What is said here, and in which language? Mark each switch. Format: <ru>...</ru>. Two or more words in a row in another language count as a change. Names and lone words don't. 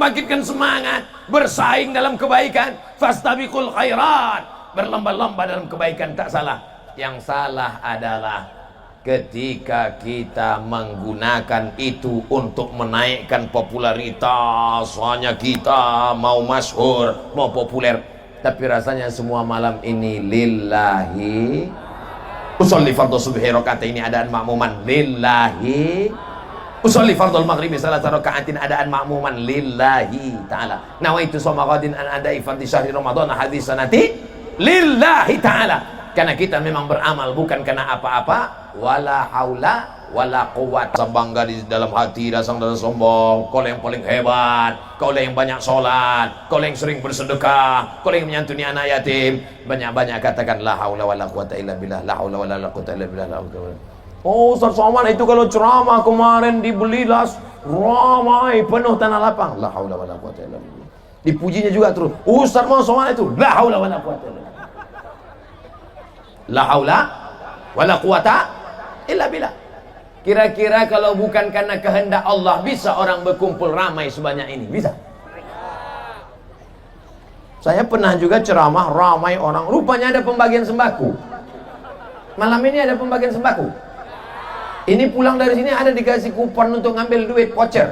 <id>Membangkitkan semangat. bersaing dalam kebaikan,</id> <ar>فاستبقوا الخيرات,</ar> <id>berlomba-lomba dalam kebaikan, tak salah. Yang salah adalah ketika kita menggunakan itu untuk menaikkan popularitas, hanya kita mau masyhur, mau populer, tapi rasanya semua malam ini lillahi.</id> <ar>أصلي فرض الصبح ركعتين أداء مأموما لله. أصلي فرض المغرب ثلاث ركعات أداء مأموما لله تعالى. نويت صوم غد عن أداء فرض شهر رمضان هذه السنة لله تعالى.</ar> <id>Karena kita memang beramal bukan karena apa-apa.</id> <ar>ولا حول ولا قوة.</ar> <id>Bangga di dalam hati, dasang dan sombong. Kau yang paling hebat, kau yang banyak sholat, kau yang sering bersedekah, kau yang menyantuni anak yatim. Banyak-banyak katakan</id> <ar>لا حول ولا قوة إلا بالله، لا حول ولا قوة إلا بالله، لا حول.</ar> <id>Oh, Ustaz Somad itu kalau ceramah kemarin di Belilas ramai penuh tanah lapang.</id> <ar>لا حول ولا قوة إلا بالله.</ar> <id>Dipujinya juga terus. Ustaz Somad itu</id> <ar>لا حول ولا قوة إلا بالله. لا حول ولا قوة إلا بالله.</ar> <id>Kira-kira kalau bukan karena kehendak Allah, bisa orang berkumpul ramai sebanyak ini? Bisa? Saya pernah juga ceramah ramai orang, rupanya ada pembagian sembako. Malam ini ada pembagian sembako. Ini pulang dari sini ada dikasih kupon untuk ngambil duit voucher.</id>